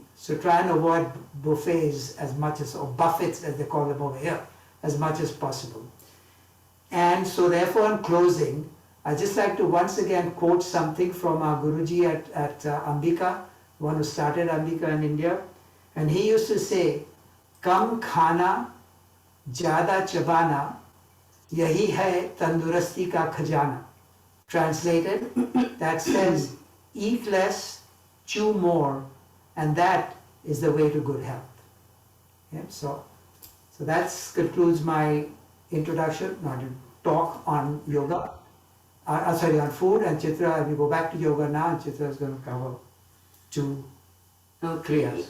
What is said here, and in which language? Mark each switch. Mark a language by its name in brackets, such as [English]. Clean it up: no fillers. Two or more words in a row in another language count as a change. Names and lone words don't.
[English] So try and avoid buffets as much as, or buffets as they call them over here, as much as possible. And so therefore in closing, I'd just like to once again quote something from our Guruji at Ambika, one who started Ambika in India. And he used to say, [Hindi] कम खाना, ज़्यादा चबाना, यही है तंदुरुस्ती का ख़ज़ाना. [English] Translated, that says, eat less, chew more, and that is the way to good health. Yeah, so that concludes my introduction, not to talk on yoga, on food, and Chitra, we go back to yoga now, and Chitra is going to cover two kriyas.